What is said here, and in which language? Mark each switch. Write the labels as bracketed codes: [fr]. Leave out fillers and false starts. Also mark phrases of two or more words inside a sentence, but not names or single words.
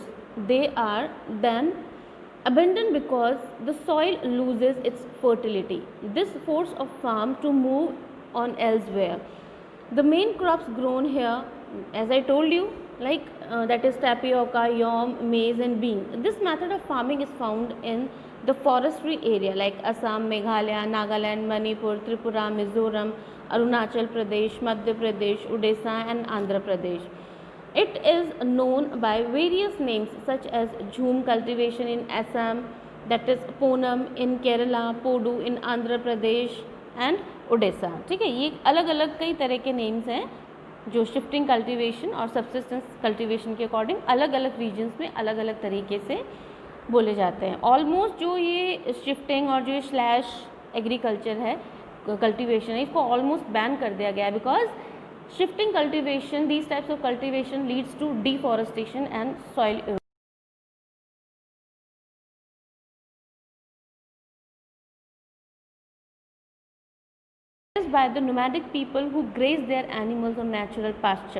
[en] They are then abandoned because the soil loses its fertility. This force of farm to move on elsewhere. The main crops grown here, as I told you, like that is tapioca, yam, maize and bean. This method of farming is found in the forestry area like Assam, Meghalaya, Nagaland, Manipur, Tripura, Mizoram, Arunachal Pradesh, Madhya Pradesh, Odisha and Andhra Pradesh. It is known by various names such as jhum cultivation in Assam, that is Ponam in Kerala, Podu in Andhra Pradesh and Odisha. [hi] ठीक है, ये अलग अलग कई तरह के नेम्स हैं जो [en] shifting cultivation [hi] और [en] subsistence cultivation [hi] के अकॉर्डिंग अलग अलग रीजन्स में अलग अलग तरीके से बोले जाते हैं. ऑलमोस्ट जो ये शिफ्टिंग और जो ये [en] slash agriculture [hi] है, कल्टीवेशन है, इसको [en] almost ban [hi] कर दिया गया है [en] because shifting cultivation, these types of cultivation leads to deforestation and soil erosion. By the nomadic people who graze their animals on natural pasture.